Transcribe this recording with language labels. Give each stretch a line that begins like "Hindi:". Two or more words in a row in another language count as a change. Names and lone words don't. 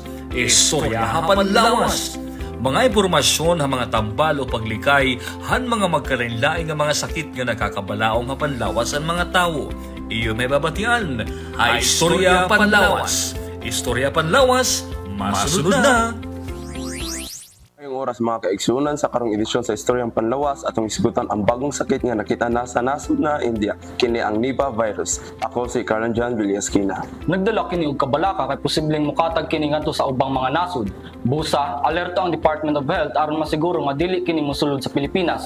Waray: Istorya ha Panlawas. Mga impormasyon ha mga tambal o paglikay han mga magkalain-lain nga mga sakit nga nakakabalaong ha Panlawas ang mga tao. Iyo may babatian ha Istorya Panlawas. Istorya Panlawas, masunod na!
Cebuano: Ngayong oras mga kaigsunan sa karong edisyon sa Istoryang Panlawas atong isgutan ang bagong sakit nga nakita na sa nasud na India, kini ang Nipah virus. Ako si Karanjan Villaskina. Nagdala kini og kabalaka kay posibleng mukatag kini ngadto sa ubang mga nasud. Busa, alerto ang Department of Health aron masiguro nga dili kini mosulod sa Pilipinas.